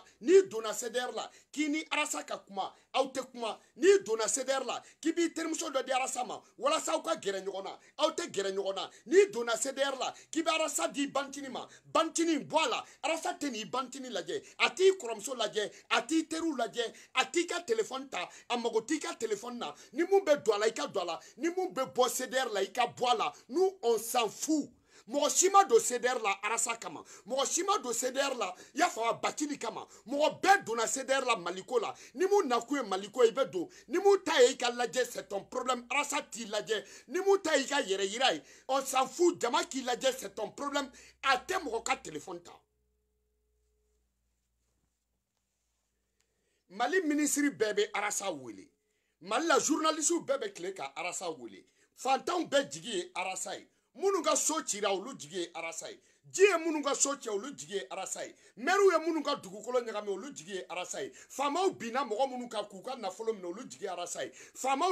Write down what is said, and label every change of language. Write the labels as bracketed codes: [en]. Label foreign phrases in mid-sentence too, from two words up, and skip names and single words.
[bm] n'i donna CDR la k'i ni arasa ka kuma aw tɛ kuma n'i donna CDR la k'i b'i terimuso dɔ di arasa ma walasa aw ka gɛrɛ ɲɔgɔn na aw tɛ gɛrɛ ɲɔgɔn na n'i donna CDR la k'i bɛ arasa di bantini ma bantini bɔ a la arasa tɛ n'i bantini lajɛ a t'i kɔrɔmuso lajɛ a t'i teriw lajɛ a t'i ka téléphone ta a mago t'i ka téléphone na ni mun bɛ don a la i ka don a la ni mun bɛ bɔ CDR la i ka bɔ a la [fr] nous on s'en fout [bm] mɔgɔ si ma don CDR la arasa kama mɔgɔ si ma don CDR la i y'a fɔ a Batili kama mɔgɔ bɛɛ donna CDR la Maliko la ni mun nakun ye Maliko ye i bɛ don ni mun ta ye i ka lajɛ [fr] c'est ton problème [bm] arasa t'i lajɛ ni mun ta ye i ka yɛrɛ yira ye [fr] on s'en fout [bm] jama k'i lajɛ [fr] c'est ton problème [bm] a tɛ mɔgɔ ka téléphone ta Mali ministre bɛɛ bɛ arasa wele Mali la journalistes bɛɛ bɛ tile ka arasa wele fantanw bɛɛ jigi ye arasa ye minnu ka so cira olu jigi ye arasa ye ji ye minnu ka so cɛ olu jigi ye arasa ye maires ye minnu ka dugukolo ɲagami olu jigi ye arasa ye faamaw binna mɔgɔ minnu kan k'u ka nafolo minɛ olu jigi ye arasa ye faamaw